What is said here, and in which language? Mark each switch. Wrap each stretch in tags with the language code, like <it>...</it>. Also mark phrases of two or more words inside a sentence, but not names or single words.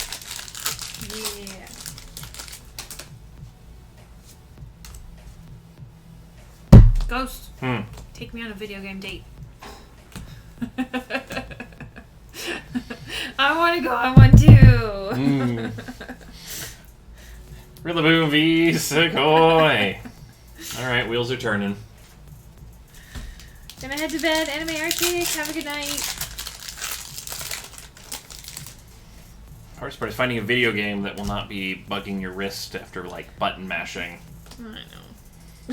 <en>Yeah. Ghost. Take me on a video game date. I want to go on one too. Rillaboom v. Segoy. Alright, wheels are turning. Gonna head to bed. Anime Arctic. Have a good night. Hardest part is finding a video game that will not be bugging your wrist after, like, button mashing. I know.</en>